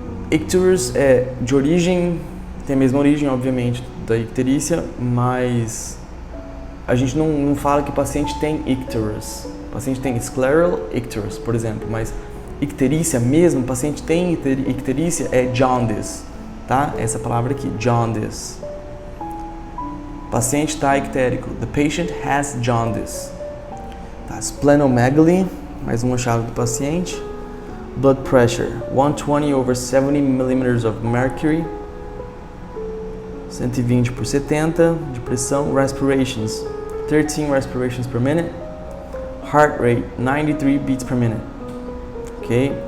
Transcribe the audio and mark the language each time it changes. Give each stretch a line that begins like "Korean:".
Portuguese: Icterus é de origem, tem a mesma origem, obviamente, da icterícia, mas a gente não fala que o paciente tem icterus. O paciente tem scleral icterus, por exemplo, mas icterícia mesmo, o paciente tem icterícia é jaundice, tá? Essa palavra aqui, jaundice. O paciente está ictérico.
English: The patient has jaundice.
Portuguese: Tá? Splenomegaly, mais uma chave do paciente.
English: Blood pressure, 120/70 mm of mercury,
Portuguese: 120/70 de pressão.
English: Respirations, 13 respirations per minute. Heart rate, 93 beats per minute. Ok?